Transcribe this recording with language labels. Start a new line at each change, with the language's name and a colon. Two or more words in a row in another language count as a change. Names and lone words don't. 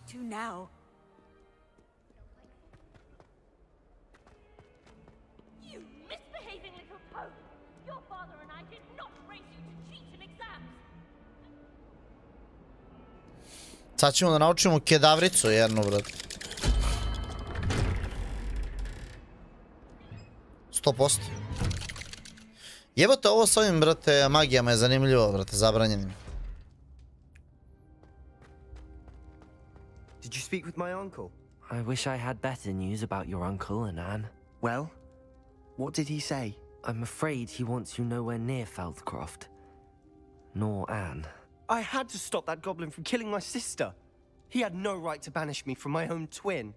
Serbian: Sad ćemo da naučimo kedavricu jednu, brat. 100%. Jebote, ovo s ovim, brate, magijama je zanimljivo, brate, zabranjenim.
English: Did you speak with my uncle? I wish I had better news about your uncle and Anne. Well, what did he say? I'm afraid he wants you nowhere near Feldcroft. Nor Anne. I had to stop that goblin from killing my sister. He had no right to banish me from my own twin.